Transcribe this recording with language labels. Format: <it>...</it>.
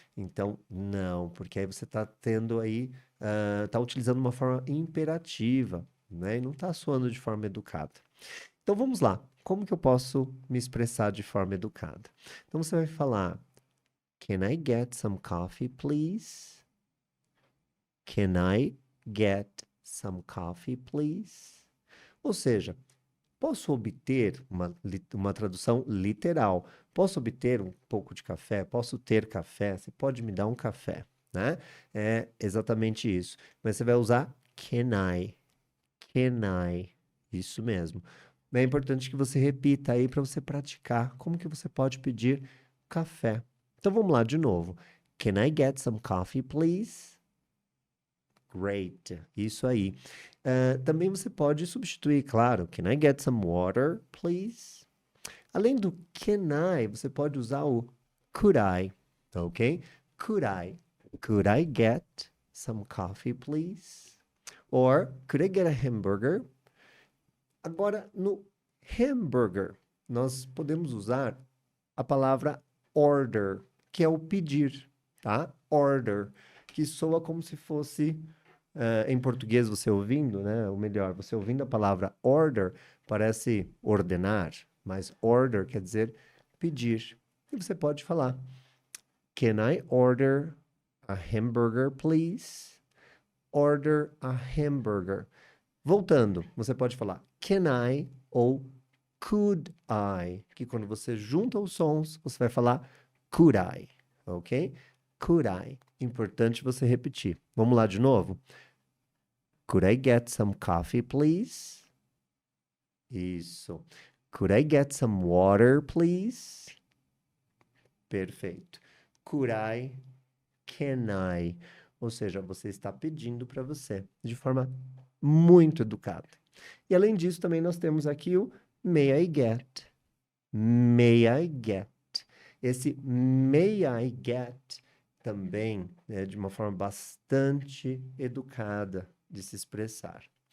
<pt>Então, não, porque aí você está tendo aí, está utilizando uma forma imperativa, né? E não está soando de forma educada. Então, vamos lá. Como que eu posso me expressar de forma educada? Então, você vai falar,</pt> <en>can I get some coffee, please? Can I get some coffee, please?</en> <pt>Ou seja, posso obter uma tradução literal. Posso obter um pouco de café? Posso ter café? Você pode me dar um café, né? É exatamente isso. Mas você vai usar can I, can I. Isso mesmo. É importante que você repita aí para você praticar como que você pode pedir café. Então vamos lá de novo.</pt> <en>Can I get some coffee, please? Great,</en> <pt>isso aí. Também você pode substituir, claro.</pt> <en>Can I get some water, please?</en> <pt>Além do can I, você pode usar o could I, ok?</pt> <en>Could I? Could I get some coffee, please? Or could I get a hamburger?</en> <pt>Agora, no hamburger, nós podemos usar a palavra order, que é o pedir, tá? Order, que soa como se fosse em português você ouvindo, né? Ou melhor, você ouvindo a palavra order, parece ordenar, mas order quer dizer pedir. E você pode falar:</pt> <en>Can I order a hamburger, please? Order a hamburger.</en> <pt>Voltando, você pode falar can I ou could I, que quando você junta os sons, você vai falar could I, ok? Could I. Importante você repetir. Vamos lá de novo?</pt> <en>Could I get some coffee, please?</en> <pt>Isso.</pt> <en>Could I get some water, please?</en> <pt>Perfeito.</pt> <en>Could I? Can I?</en> <pt>Ou seja, você está pedindo para você de forma muito educada. E além disso, também nós temos aqui o</pt> <en>may I get? May I get?</en> <pt>Esse may I get também é de uma forma bastante educada de se expressar.</pt>